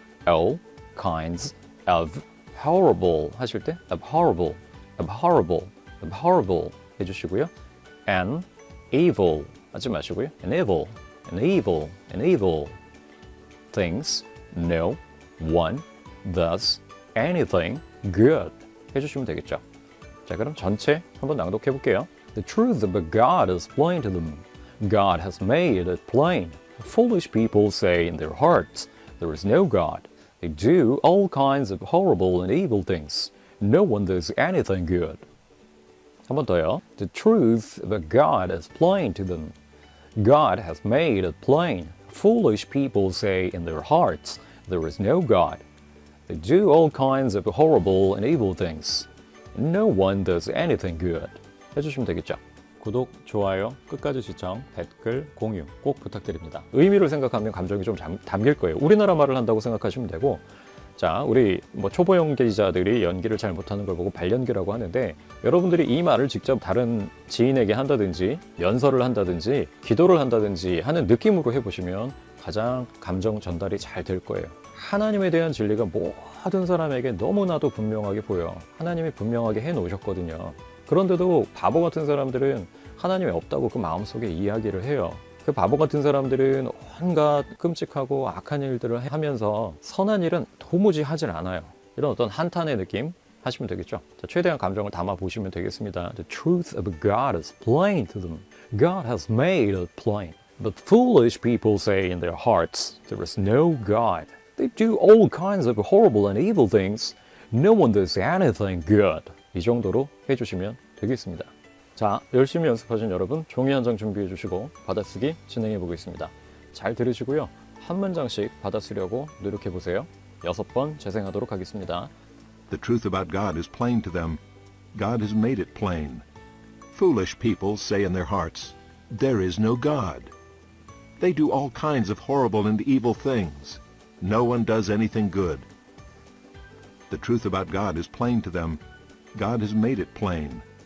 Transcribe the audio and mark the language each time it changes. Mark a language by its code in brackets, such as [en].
[en] All kinds of horrible [ko] 하실 때 [en] of horrible [ko] 해주시고요. [en] And evil [ko] 하지 마시고요. [en] And evil things no one does anything good [ko] 해주시면 되겠죠. 자, 그럼 전체 한번 낭독해 볼게요. [en] The truth about God is plain to them. God has made it plain. Foolish people say in their hearts, there is no God. They do all kinds of horrible and evil things. No one does anything good. [ko] 한 번 더요. [en] The truth about God is plain to them. God has made it plain. Foolish people say in their hearts, there is no God. They do all kinds of horrible and evil things. No one does anything good. [ko] 해주시면 되겠죠. 구독, 좋아요, 끝까지 시청, 댓글, 공유 꼭 부탁드립니다. 의미를 생각하면 감정이 좀 담길 거예요. 우리나라 말을 한다고 생각하시면 되고 자, 우리 초보 연기자들이 연기를 잘 못하는 걸 보고 발연기라고 하는데 여러분들이 이 말을 직접 다른 지인에게 한다든지 연설을 한다든지 기도를 한다든지 하는 느낌으로 해보시면 가장 감정 전달이 잘 될 거예요. 하나님에 대한 진리가 모든 사람에게 너무나도 분명하게 보여. 하나님이 분명하게 해놓으셨거든요. 그런데도 바보 같은 사람들은 하나님이 없다고 그 마음속에 이야기를 해요. 그 바보 같은 사람들은 온갖 끔찍하고 악한 일들을 하면서 선한 일은 도무지 하질 않아요. 이런 어떤 한탄의 느낌 하시면 되겠죠. 자, 최대한 감정을 담아 보시면 되겠습니다. [en] The truth of God is plain to them. God has made it plain. But foolish people say in their hearts, there is no God. They do all kinds of horrible and evil things. No one does anything good. [ko] 이 정도로 해주시면 되겠습니다. 자, 열심히 연습하신 여러분 종이 한 장 준비해 주시고 받아쓰기 진행해 보겠습니다. 잘 들으시고요. 한 문장씩 받아쓰려고 노력해 보세요. 6번 재생하도록 하겠습니다. [en] The truth about God is plain to them. God has made it plain. Foolish people say in their hearts, there is no God. They do all kinds of horrible and evil things. No one does anything good. The truth about God is plain to them. God has made it plain.